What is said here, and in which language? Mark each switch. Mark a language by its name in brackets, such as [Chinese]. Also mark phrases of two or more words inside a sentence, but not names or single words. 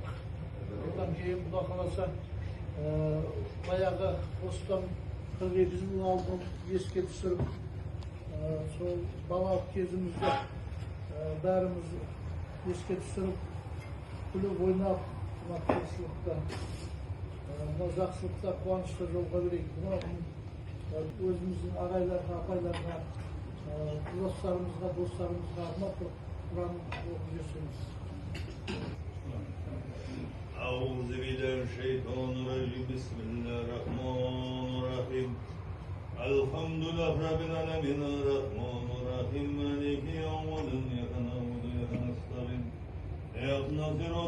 [Kazakh] Одан кейін Құда қаласа, баяғы осыдан 42 жыл алдын еске түсіріп, сол балалық кезімізде бәріміз еске түсіріп, күліп ойнап, тырысшылықта, жақсылықта, қуанышта жолға берейік. Өзіміздің ағайларға, апайларға, достарымызға арнап Құран оқып жүрсеңіз. [Arabic] أعوذ بالله من الشيطان الرجيم بسم الله الرحمن الرحيم الحمد لله رب العالمين الرحمن الرحيم مالك يوم الدين إياك نعبد وإياك نستعين اهدنا الصراط